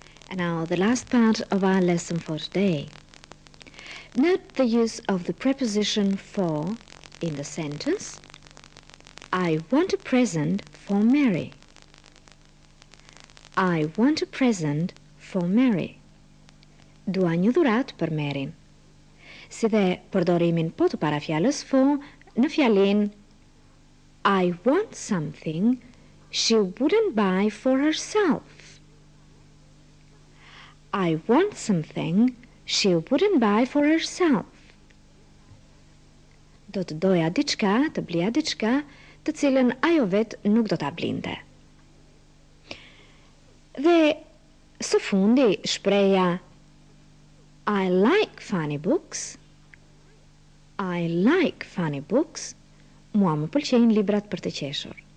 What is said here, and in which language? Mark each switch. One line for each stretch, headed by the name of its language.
English: And now the last part of our lesson for today. Note the use of the preposition for in the sentence. I want a present for Mary. I want a present for Mary.
Albanian: Dua një dhuratë për Maryn. Si dhe përdorimin po të para fjalës for në fjalin
English: I want something she wouldn't buy for herself. I want something she wouldn't buy for herself.
Albanian: Do të doja diçka, të blija diçka, të cilën ajo vetë nuk do ta blinte. Dhe së fundi shpreja
English: I like funny books. I like funny books.
Albanian: Mua më pëlqejnë librat për të qeshur.